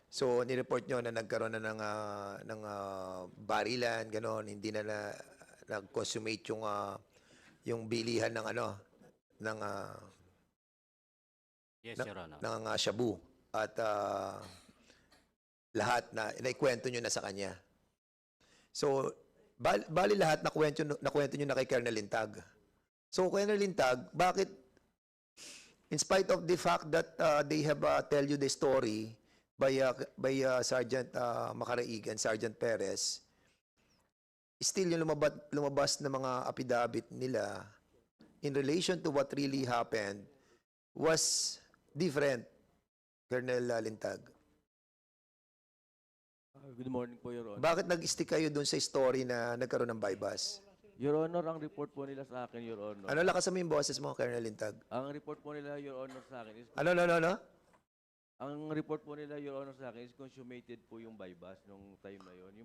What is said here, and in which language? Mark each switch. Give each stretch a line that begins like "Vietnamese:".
Filipino: So nireport nyo na nagkaroon na ng barilan, ganon, hindi na nag-consummate yung bilihan ng ng
English: Yes, Your Honor.
Filipino: ng shabu at lahat na naikwento nyo na sa kanya. So bali lahat nakwento nyo na kay Colonel Lintag.
English: So Colonel Lintag, bakit in spite of the fact that they have tell you the story by Sergeant Makaraig and Sergeant Perez, still
Filipino: yung lumabas na mga
English: affidavit nila in relation to what really happened was different, Colonel Lintag? Good morning po, Your Honor.
Filipino: Bakit nag-stick kayo dun sa story na nagkaroon ng bypass? Your Honor, ang report po nila sa akin, Your Honor. Ano, lakas mo yung boses mo, Colonel Lintag? Ang report po nila, Your Honor, sa akin is... Ano? Ang report po nila, Your Honor, sa akin is consummated po yung bypass nung time na yon.